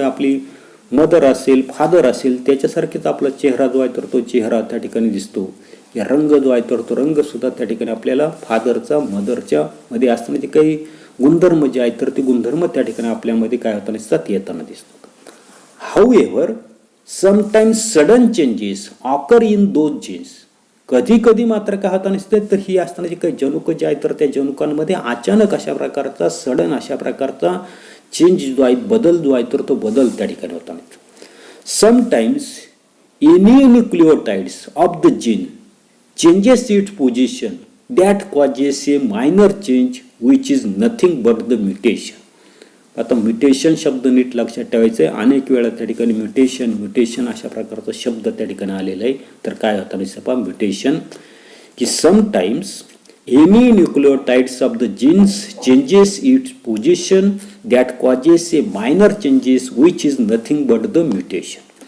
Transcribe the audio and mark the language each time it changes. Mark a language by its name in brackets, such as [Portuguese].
[Marathi] आपली मदर असेल फादर असेल त्याच्यासारखेच आपला चेहरा जो आहे तर तो चेहरा त्या ठिकाणी दिसतो. या रंग जो आहे तर तो रंग सुद्धा त्या ठिकाणी आपल्याला फादरचा मदरच्या मध्ये असताना जे काही गुणधर्म जे आहेत तर ते गुणधर्म त्या ठिकाणी आपल्यामध्ये काय होताना दिसतात येताना दिसतात. [English] However, sometimes sudden changes occur in those genes. [Marathi] कधी कधी मात्र काय होताना दिसते तर ही असताना जे काही जनुक जे आहेत तर त्या जनुकांमध्ये अचानक अशा प्रकारचा सडन अशा प्रकारचा चेंज जो आहे, बदल जो आहे तर तो बदल त्या ठिकाणी होताना दिसतो. [English] Sometimes any nucleotides of the gene changes its position that causes a minor change which is nothing but the mutation. [Marathi] आता म्युटेशन शब्द नीट लक्षात ठेवायचं आहे. अनेक वेळा त्या ठिकाणी म्युटेशन अशा प्रकारचा शब्द त्या ठिकाणी आलेला आहे. तर काय होता दिसपा म्युटेशन की [English] Sometimes any nucleotides of the genes changes its position that causes a minor changes which is nothing but the mutation.